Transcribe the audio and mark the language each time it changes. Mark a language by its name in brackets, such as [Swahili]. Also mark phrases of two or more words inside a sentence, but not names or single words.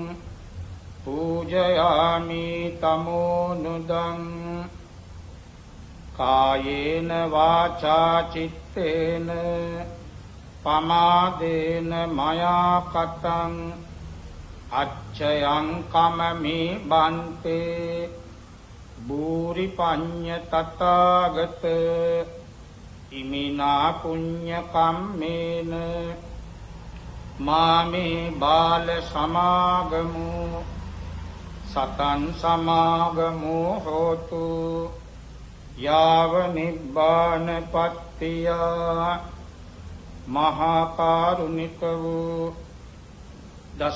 [Pali] පූජයාමි තමෝනුදං කායේන වාචා චිත්තේන පමාදේන මයා කතං අච්චයං කමමි බන්තේ බූරි පඤ්ඤ තථාගත ඉමිනා පුඤ්ඤ කම්මේන මාමේ බාල සමාගමු සතං සමාගමු හෝතු යාව නිබ්බාන පත්තිය [Sinhala] මහා කරුණික වූ දස